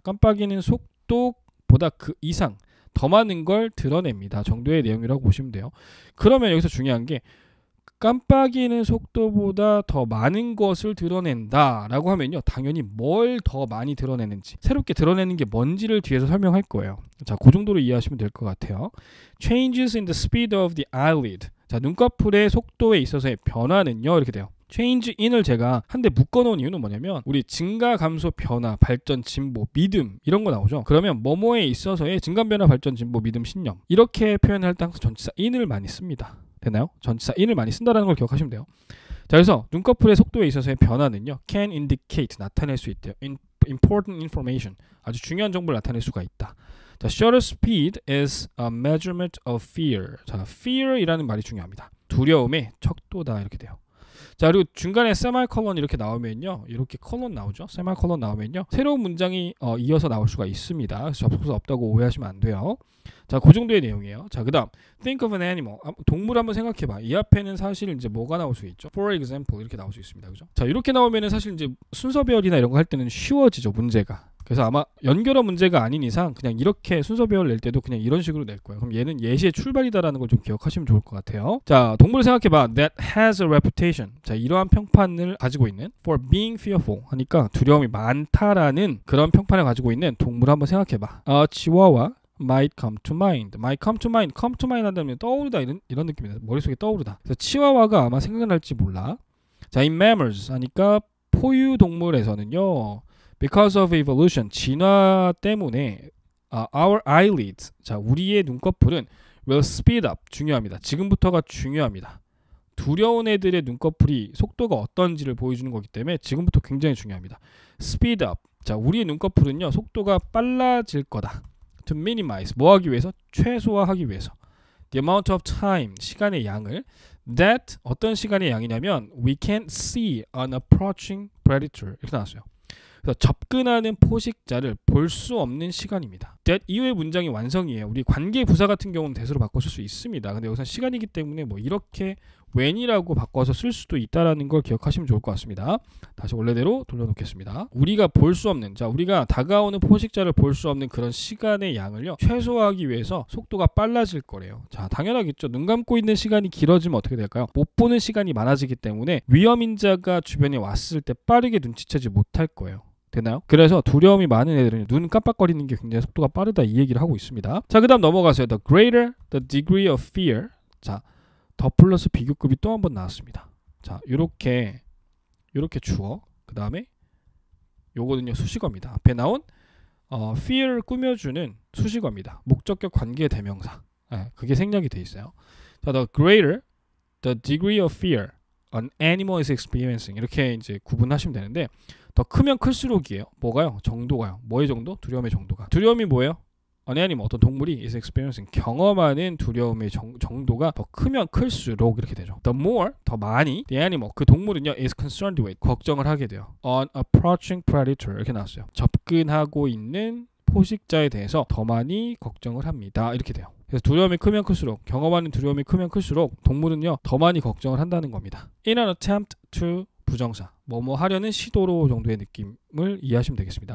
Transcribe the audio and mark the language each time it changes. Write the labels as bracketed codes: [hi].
[ko] 깜빡이는 속도보다 그 이상 더 많은 걸 드러냅니다. 정도의 내용이라고 보시면 돼요. 그러면 여기서 중요한 게 깜빡이는 속도보다 더 많은 것을 드러낸다 라고 하면요, 당연히 뭘 더 많이 드러내는지, 새롭게 드러내는 게 뭔지를 뒤에서 설명할 거예요. 자, 그 정도로 이해하시면 될 것 같아요. [en] Changes in the speed of the eyelid. [ko] 자, 눈꺼풀의 속도에 있어서의 변화는요, 이렇게 돼요. change in을 제가 한데 묶어놓은 이유는 뭐냐면, 우리 증가, 감소, 변화, 발전, 진보, 믿음 이런 거 나오죠. 그러면 뭐뭐에 있어서의 증가, 변화, 발전, 진보, 믿음, 신념, 이렇게 표현할 때 항상 전치사 in을 많이 씁니다. 되나요? 전치사 in을 많이 쓴다는 걸 기억하시면 돼요. 자, 그래서 눈꺼풀의 속도에 있어서의 변화는요, [en] can indicate, [ko] 나타낼 수 있대요. [en] important information, [ko] 아주 중요한 정보를 나타낼 수가 있다. [en] 자, shutter speed is a measurement of fear. [ko] 자, fear이라는 말이 중요합니다. 두려움의 척도다 이렇게 돼요. 자, 그리고 중간에 세마이컬론 이렇게 나오면요, 이렇게 컬론 나오죠. 세마이컬론 나오면요, 새로운 문장이 이어서 나올 수가 있습니다. 그래서 접속사 없다고 오해하시면 안 돼요. 자, 그 정도의 내용이에요. [en] 자, 그 다음 think of an animal. [ko] 동물 한번 생각해봐. 이 앞에는 사실 이제 뭐가 나올 수 있죠? For example 이렇게 나올 수 있습니다. 그죠? 자, 이렇게 나오면은 사실 이제 순서 배열이나 이런 거 할 때는 쉬워지죠, 문제가. 그래서 아마 연결어 문제가 아닌 이상 그냥 이렇게 순서 배열 낼 때도 그냥 이런 식으로 낼 거예요. 그럼 얘는 예시의 출발이다라는 걸 좀 기억하시면 좋을 것 같아요. [en] 자, [ko] 동물을 생각해봐. [en] That has a reputation. [ko] 자, 이러한 평판을 가지고 있는 [en] for being fearful [ko] 하니까 두려움이 많다라는 그런 평판을 가지고 있는 동물 한번 생각해봐. [en] 치와와 might come to mind. might come to mind. [ko] come to mind 한다면 떠오르다 이런 느낌이다. 머릿속에 떠오르다. 그래서 치와와가 아마 생각날지 몰라. 자, in mammals 하니까 포유 동물에서는요, [en] because of evolution, [ko] 진화 때문에 [en] our eyelids, [ko] 자, 우리의 눈꺼풀은 [en] will speed up, [ko] 중요합니다. 지금부터가 중요합니다. 두려운 애들의 눈꺼풀이 속도가 어떤지를 보여주는 거기 때문에 지금부터 굉장히 중요합니다. [en] Speed up. [ko] 자, 우리의 눈꺼풀은요, 속도가 빨라질 거다. [en] To minimize. [ko] 뭐 하기 위해서? 최소화하기 위해서. [en] The amount of time. [ko] 시간의 양을. [en] That. [ko] 어떤 시간의 양이냐면 [en] we can see an approaching predator. [ko] 이렇게 나왔어요. 그래서 접근하는 포식자를 볼 수 없는 시간입니다. that 이후의 문장이 완성이에요. 우리 관계 부사 같은 경우는 대수로 바꿔 쓸 수 있습니다. 근데 여기서 시간이기 때문에 뭐 이렇게 when이라고 바꿔서 쓸 수도 있다라는 걸 기억하시면 좋을 것 같습니다. 다시 원래대로 돌려놓겠습니다. 우리가 볼 수 없는, 자, 우리가 다가오는 포식자를 볼 수 없는 그런 시간의 양을요, 최소화하기 위해서 속도가 빨라질 거래요. 자, 당연하겠죠. 눈 감고 있는 시간이 길어지면 어떻게 될까요? 못 보는 시간이 많아지기 때문에 위험인자가 주변에 왔을 때 빠르게 눈치채지 못할 거예요. 되나요? 그래서 두려움이 많은 애들은 눈 깜빡거리는 게 굉장히 속도가 빠르다 이 얘기를 하고 있습니다. 자, 그 다음 넘어가세요. [en] The greater the degree of fear. [ko] 자, 더 플러스 비교급이 또 한 번 나왔습니다. 자, 요렇게 주어, 그 다음에 요거는요 수식어입니다. 앞에 나온 fear를 꾸며주는 수식어입니다. 목적격 관계 대명사. 그게 생략이 돼 있어요. [en] 자, the greater the degree of fear an animal is experiencing. [ko] 이렇게 이제 구분하시면 되는데, 더 크면 클수록이에요. 뭐가요? 정도가요. 뭐의 정도? 두려움의 정도가. 두려움이 뭐예요? [en] an animal, [ko] 어떤 동물이 [en] is experiencing, [ko] 경험하는 두려움의 정도가 더 크면 클수록 이렇게 되죠. [en] The more, [ko] 더 많이, [en] the animal, [ko] 그 동물은요 [en] is concerned with, [ko] 걱정을 하게 돼요. [en] An approaching predator, [ko] 이렇게 나왔어요. 접근하고 있는 포식자에 대해서 더 많이 걱정을 합니다. 이렇게 돼요. 그래서 두려움이 크면 클수록, 경험하는 두려움이 크면 클수록 동물은요 더 많이 걱정을 한다는 겁니다. [en] In an attempt to, [ko] 부정사, 뭐뭐 하려는 시도로 정도의 느낌을 이해하시면 되겠습니다.